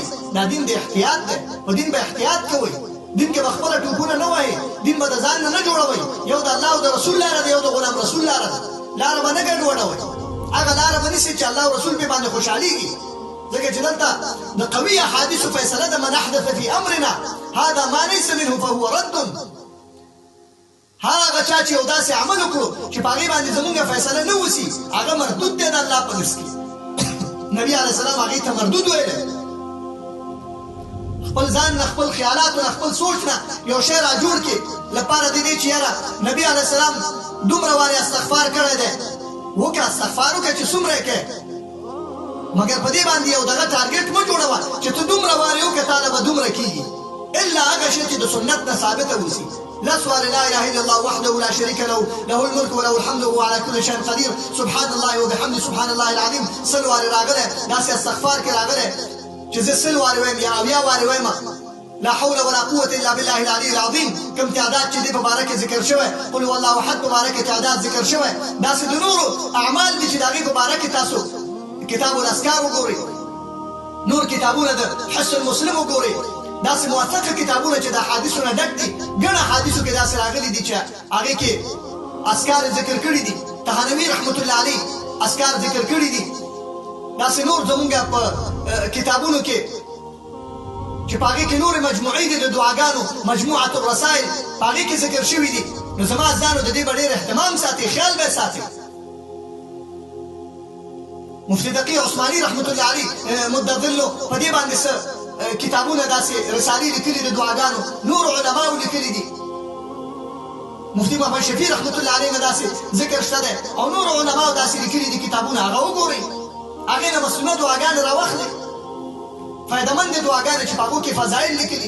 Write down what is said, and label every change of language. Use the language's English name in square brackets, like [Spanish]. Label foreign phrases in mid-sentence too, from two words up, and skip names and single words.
[Pashto] دا دین د احتیاط دی، په دین به احتیاط کوئ، دین کې به خپله ټوپونه نه وایئ، دین به د ځان نه جوړوئ، یو د الله او د رسول لاره ده، یو د غلام رسول لاره ده، لاره به نه ګډوډوئ، هغه لاره به نیسئ چې الله او رسول پې باندې خوشحالېږي. ځکه چې دلته د قوي احادیثو فیصله ده [Arabic] من احدث فی امرنا هذا ما لیس منه فهو رد. [Pashto] هغه چا چې یو داسې عمل وکړو چې په هغې باندې زمونږ فیصله نه وسي هغه مردود دی د الله په نس کې. نبی [Arabic] علیه السلام [Pashto] هغې ته مردود ویلی، خپل ځان نه، خپل خیالاتو نه، خپل سوچ نه یو شی را جوړ کړي لپاره د دې چې یاره نبی [Arabic] علیه السلام [Pashto] دومره وارې استغفار کړی دی، وکړه استغفار وکړه چې څومره یې کوې، مګر په دې باندې یو دغه ټارګېټ مه جوړوه چې ته دومره وارې وکړه تاله به دومره کېږي، الا هغه شی چې د سنت نه ثابته اوسي. [Arabic] لس وارې لا اله الا الله وحده لا شريك له له الملك وله الحمد وهو على كل شيء قدير سبحان الله وبحمده سبحان الله العظيم. [Pashto] سل وارې راغلی داسې استغفار کې راغلی چې زه سل وارې وایم یا اویا وارې وایم [Arabic] لا حول ولا قوة الا بالله العلي العظيم. [Pashto] کوم تعداد چې دې په باره کې ذکر شوی، [Arabic] قل هو الله احد [Pashto] په باره کې تعداد ذکر شوی، داسې د نورو اعمال دي چې د هغې په باره کې تاسو کتاب الاذکار وګورئ، نور کتابونه د حسن مسلم وګورئ، داسې موثقه کتابونه چې د احادیثو نه ډک دي. ګڼ احادیثو کې داسې راغلي دي چې هغې کې اذکار ذکر کړي دي، طحاوي [Arabic] رحمت الله علیه [Pashto] اذکار ذکر کړي دي، داسې نور زمونږ په کتابونو کې چې په هغې کې نورې مجموعې دي د دعاګانو، مجموعة الرسائل په هغې کې ذکر شوي دي. نو زما عزیزانو د دې به ډېر اهتمام ساتئ، خیال به یې ساتئ. مفتي تقي عثماني [Arabic] رحمت الله علیه [Pashto] مدظلو په دې باندې څه کتابونه داسې رسالې لیکلي د دعاګانو، نور علماو لیکلي دي، مفتي محمد شفیع [Arabic] رحمت الله علیه [Pashto] نه داسې ذکر شته دی او نور علماو داسې لیکلي دي کتابونه، هغه وګورئ، هغې نه مسنونه دعاګانې راواخلئ، فایدهمند دعاګانې چې په هغو کې فضایل لیکلي.